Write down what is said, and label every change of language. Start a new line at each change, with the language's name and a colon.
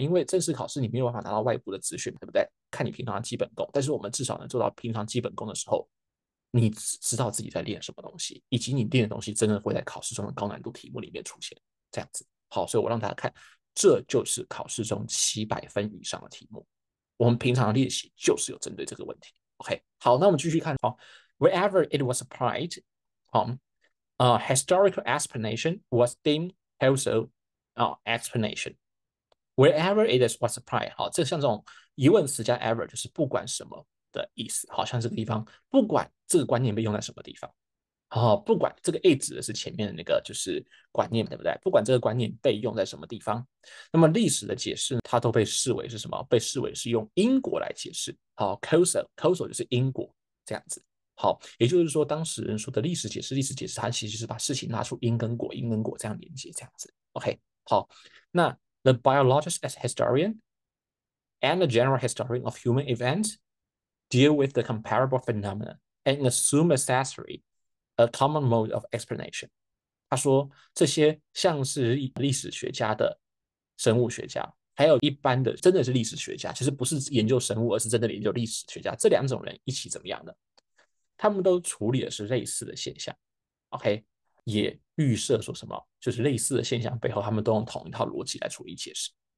Chinese: 因为正式考试你没有办法拿到外部的资讯，对不对？看你平常的基本功，但是我们至少能做到平常基本功的时候，你知道自己在练什么东西，以及你练的东西真的会在考试中的高难度题目里面出现，这样子。好，所以我让大家看，这就是考试中700分以上的题目。我们平常的练习就是有针对这个问题。 OK，好，那我们继续看。
English: 好，wherever it was applied，好，historical explanation was deemed also explanation。 Wherever it is was applied，
Chinese: 好，这像这种疑问词加 ever，就是不管什么的意思。好像这个地方，不管这个观念被用在什么地方。哦，不管这个 A 指的是前面的那个就是观念，对不对？不管这个观念被用在什么地方，那么历史的解释它都被视为是什么？被视为是用因果来解释。好，causal 就是因果这样子。好，也就是说，当事人说的历史解释，历史解释它其实是把事情拉出因跟果，因跟果这样连接，这样子。
English: OK，好，那 the biologist as historian and the general historian of human events deal with the comparable phenomena and assume necessary a common mode of explanation。
Chinese: 他说，这些像是历史学家的生物学家，还有一般的真的是历史学家，其实不是研究生物，而是真的研究历史学家，这两种人一起怎么样的？他们都处理的是类似的现象。OK，也预设说什么，就是类似的现象背后，他们都用同一套逻辑来处理解释。